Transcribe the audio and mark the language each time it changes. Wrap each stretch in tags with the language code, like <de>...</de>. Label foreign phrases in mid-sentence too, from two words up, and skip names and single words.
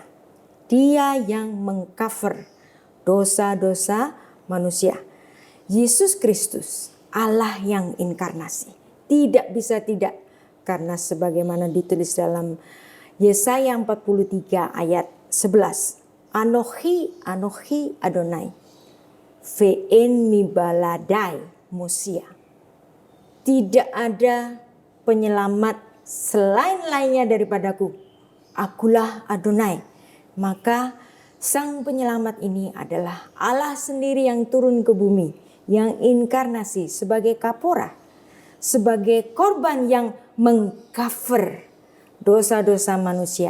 <id>Dia yang mengcover dosa-dosa manusia. Yesus Kristus, Allah yang inkarnasi. Tidak bisa tidak, karena sebagaimana ditulis dalam Yesaya 43 ayat 11.</id> <he>אנכי, אנכי אדני, ואין מי בלעדי מושיע.</he> <id>Tidak ada penyelamat selain-lainnya daripadaku. Akulah Adonai. Maka sang penyelamat ini adalah Allah sendiri yang turun ke bumi, yang inkarnasi sebagai kapora, sebagai korban yang mengcover dosa-dosa manusia.</id>